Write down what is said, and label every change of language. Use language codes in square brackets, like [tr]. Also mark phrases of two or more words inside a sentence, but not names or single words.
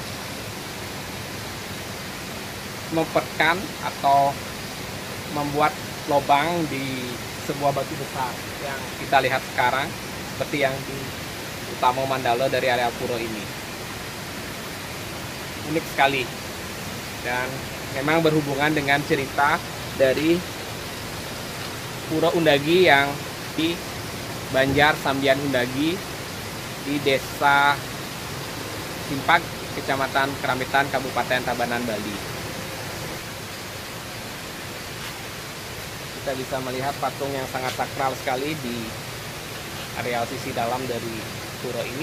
[id] mempetkan atau membuat lubang di sebuah batu besar yang kita lihat sekarang seperti yang di Utama Mandala dari area pura ini. Unik sekali dan memang berhubungan dengan cerita dari Pura Undagi yang di Banjar Sambian Undagi di Desa Timpak, Kecamatan Keramitan, Kabupaten Tabanan, Bali. Kita bisa melihat patung yang sangat sakral sekali di areal sisi dalam dari pura ini.